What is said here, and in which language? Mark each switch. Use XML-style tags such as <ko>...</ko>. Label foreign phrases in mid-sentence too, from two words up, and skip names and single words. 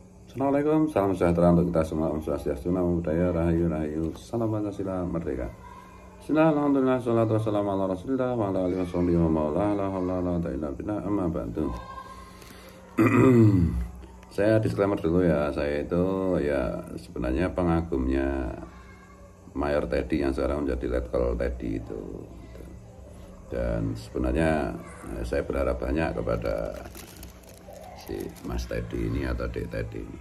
<id>Assalamualaikum, salam sejahtera untuk kita semua.</id> <sa>Om Swastiastu,</sa> <pi>Namo Buddhaya,</pi> <id>Rahayu Rahayu, Salam Pancasila, Merdeka.</id> <ar>بسم الله، الحمد لله، الصلاة والسلام على رسول الله، وعلى آله وصحبه ومن والاه، لا حول ولا قوة إلا بالله، أما بعد. Saya disclaimer dulu ya, saya itu ya sebenarnya pengagumnya Mayor Teddy yang sekarang menjadi Letkol Teddy itu. Dan sebenarnya saya berharap banyak kepada si Mas Teddy ini atau Dek Teddy ini.</ar>